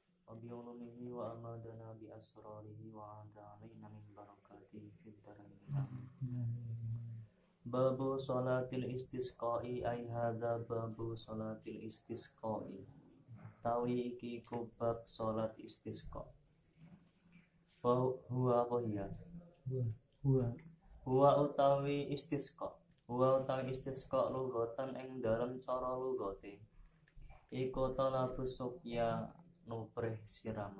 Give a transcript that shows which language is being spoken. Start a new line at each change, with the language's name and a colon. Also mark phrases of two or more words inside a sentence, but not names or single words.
Arabic: وبعلومه وأمادنا بأسراره وعاد علينا من بركاته في الدارين. باب صلاة الاستسقاء أي هذا باب صلاة الاستسقاء
Javanese: tawi iki ku bab salat istisqa. Huwa apa ya? Huwa utawi istisqa. Huwa utawi istisqa lugatan ing dalem cara lugate. Iku
Arabic: طلب السقيا
Javanese: nubrih siraman.